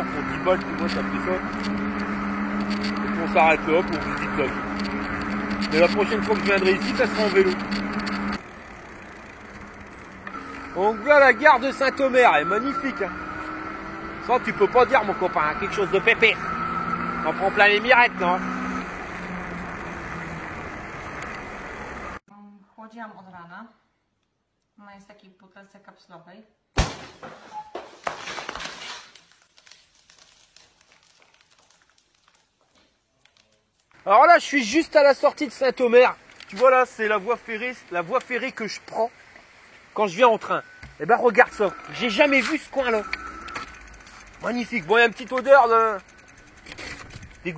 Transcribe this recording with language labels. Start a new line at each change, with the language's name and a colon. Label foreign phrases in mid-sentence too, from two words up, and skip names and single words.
French: Pour 10 balles, tu vois, ça fait ça. Et puis on s'arrête là, pour visiter la ville. Et la prochaine fois que je viendrai ici, ça sera en vélo. Donc voilà la gare de Saint-Omer, elle est magnifique. Hein. Ça tu peux pas dire mon copain, hein, quelque chose de pépé. On prend plein les mirettes, non?
Polish: Chłodziłam od rana. Ona jest w takiej butelce kapsulowej.
French: Alors là, je suis juste à la sortie de Saint-Omer. Tu vois là, c'est la voie ferrée que je prends quand je viens en train. Eh ben regarde ça, j'ai jamais vu ce coin là. Magnifique, bon il y a une petite odeur de d'égout.